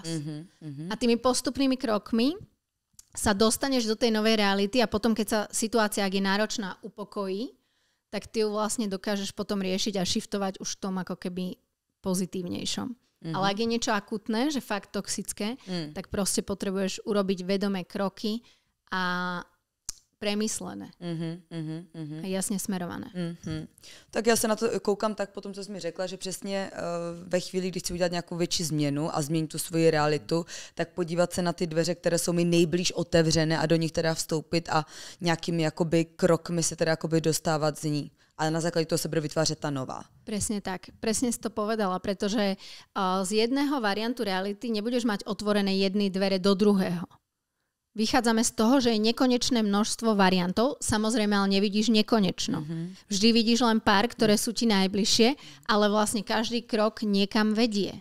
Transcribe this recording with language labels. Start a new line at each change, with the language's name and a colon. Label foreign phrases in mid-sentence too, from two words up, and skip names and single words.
Slovak: A tými postupnými krokmi sa dostaneš do tej novej reality a potom, keď sa situácia, ak je náročná, upokojí, tak ty ju vlastne dokážeš potom riešiť a shiftovať už v tom ako keby pozitívnejšom. Ale ak je niečo akutné, že fakt toxické, tak proste potrebuješ urobiť vedomé kroky a premyslené. A jasně smerované.
Czech: Tak já se na to koukám tak po tom, co jsi mi řekla, že přesně ve chvíli, když chci udělat nějakou větší změnu a změnit tu svoji realitu, tak podívat se na ty dveře, které jsou mi nejblíž otevřené a do nich teda vstoupit a nějakými jakoby krokmi se teda jakoby dostávat z ní. Ale na základě toho se bude vytvářet ta nová.
Slovak: Presne tak. Presne si to povedala, pretože z jedného variantu reality nebudeš mať otvorené jedny dvere do druhého. Vychádzame z toho, že je nekonečné množstvo variantov, samozrejme, ale nevidíš nekonečno. Vždy vidíš len pár, ktoré sú ti najbližšie, ale vlastne každý krok niekam vedie.